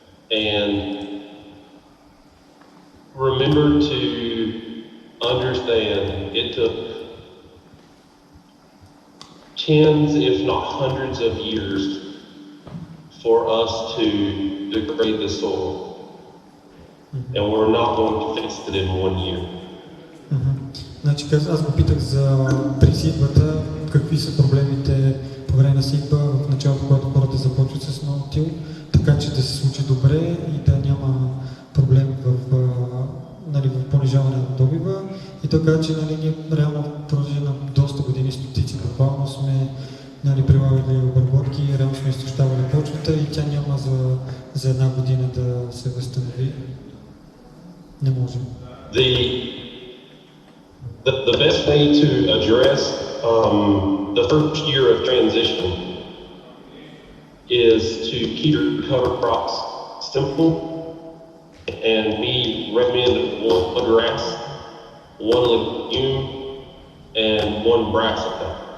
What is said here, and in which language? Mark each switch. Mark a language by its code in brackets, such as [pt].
[en] and remember to understand it took tens, if not hundreds of years for us to degrade the soil. And we're not going to fix it in 1 year. [bg] Значи, аз го питах за присидбата, какви са проблемите по време на сидба в началото, когато хората започват с Ноу Тил, така че да се случи добре и да няма проблем в понижаване на добива. И така, че нали, ние реално в продължение на доста години, стотици буквално сме нали, прилагали обработки, реално сме изтощавали почвата и тя няма за една година да се възстанови. Не можем. [en] The best way to address the first year of transition is to keep your cover crops simple, and we recommend one grass, one legume, and one brassica.